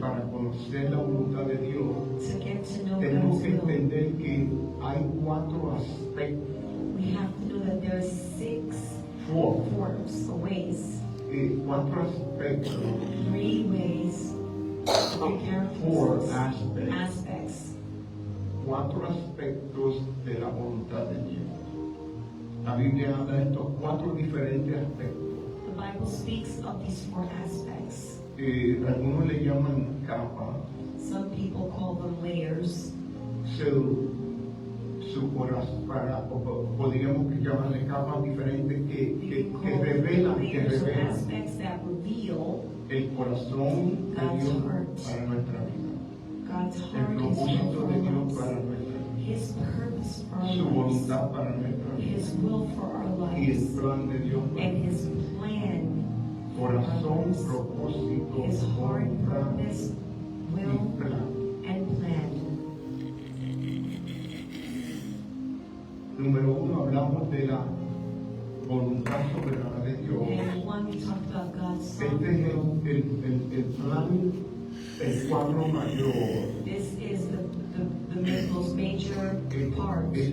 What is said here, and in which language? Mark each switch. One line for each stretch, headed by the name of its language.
Spanish: para conocer la voluntad de Dios
English: to get to know
Spanish: tenemos
English: God's
Spanish: que
English: will,
Spanish: entender que hay 4 aspectos,
English: we have to know that there are 6 forms or ways,
Spanish: 4 aspectos,
English: 3 ways, 3
Spanish: 4
English: characteristics, aspects, aspects
Spanish: 4 aspectos de la voluntad de Dios. La Biblia habla de estos 4 diferentes aspectos.
English: The Bible speaks of these 4 aspects.
Spanish: Algunos le llaman capa,
English: Some people call them layers.
Spanish: su corazón, podríamos llamarle capas diferentes que
English: You can call them
Spanish: revelan
English: layers or aspects that reveal
Spanish: el corazón de
English: God's
Spanish: Dios
English: heart.
Spanish: para nuestra vida,
English: God's
Spanish: el
English: heart, His will
Spanish: propósito
English: for
Spanish: de
English: our
Spanish: Dios para
English: lives,
Spanish: nuestra vida,
English: His purpose for our
Spanish: su
English: lives,
Spanish: voluntad para nuestra vida
English: His will for our
Spanish: y el
English: lives,
Spanish: plan de Dios para
English: and
Spanish: nuestra
English: His plan,
Spanish: vida. Corazón, propósito,
English: His heart,
Spanish: voluntad
English: purpose,
Spanish: y
English: will,
Spanish: plan.
English: and plan.
Spanish: Número 1, hablamos de la voluntad soberana de Dios.
English: And one, we talked about God's
Spanish: Este es
English: sovereignty.
Spanish: el plan, el cuadro mayor,
English: This is the most major part.